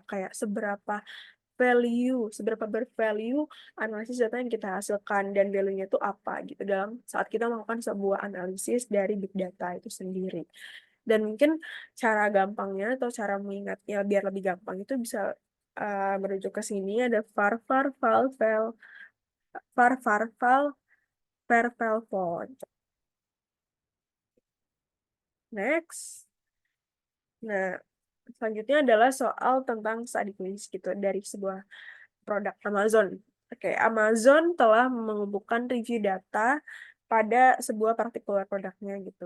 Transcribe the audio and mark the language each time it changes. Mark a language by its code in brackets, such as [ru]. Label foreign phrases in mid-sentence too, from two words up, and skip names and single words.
[id] Kayak seberapa bervalue analisis data yang kita hasilkan, dan value-nya itu apa gitu dalam saat kita melakukan sebuah analisis dari [en] big data [id] itu sendiri. Dan mungkin cara gampangnya atau cara mengingatnya biar lebih gampang itu bisa merujuk ke sini ada var var val val var var val var val var. [en] Next. [id] Nah, selanjutnya adalah soal tentang [en] study case [id] gitu dari sebuah produk Amazon. Oke, Amazon telah mengumpulkan [en] review data [id] pada sebuah partikular produknya gitu.